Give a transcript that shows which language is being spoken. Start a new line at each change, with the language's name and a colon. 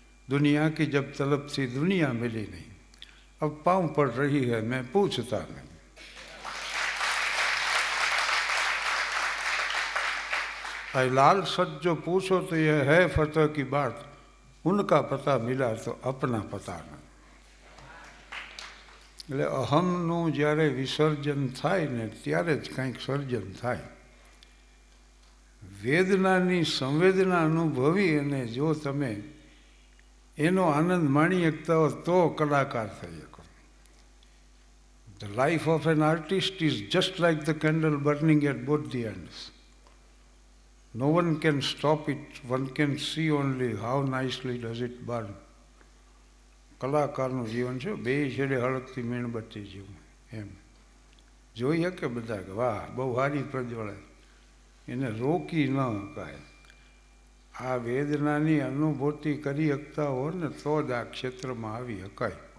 Hindi: दुनिया की जब तलब थी दुनिया मिली नहीं. अब पाँव पड़ रही है मैं पूछता नहीं. भाई लाल सच जो पूछो तो यह है फतह की बात, उनका पता मिला तो अपना पता नहीं.
Gujarati: એટલે અહમનું જ્યારે વિસર્જન થાય ને ત્યારે જ કંઈક સર્જન થાય. વેદનાની સંવેદના અનુભવી અને જો તમે એનો આનંદ માણી શકતા હો તો કલાકાર થઈ શકો.
English: The life of an artist is just like the candle burning at both the ends. No one can stop it. One can see only how nicely does it burn.
Gujarati: કલાકારનું જીવન છે, બે છેડે હળગતી મીણબત્તી જેવું. એમ જોઈ શકે બધા કે વાહ બહુ સારી પ્રજ્વળે, એને રોકી ન શકાય. આ વેદનાની અનુભૂતિ કરી શકતા હો ને તો જ આ ક્ષેત્રમાં આવી શકાય.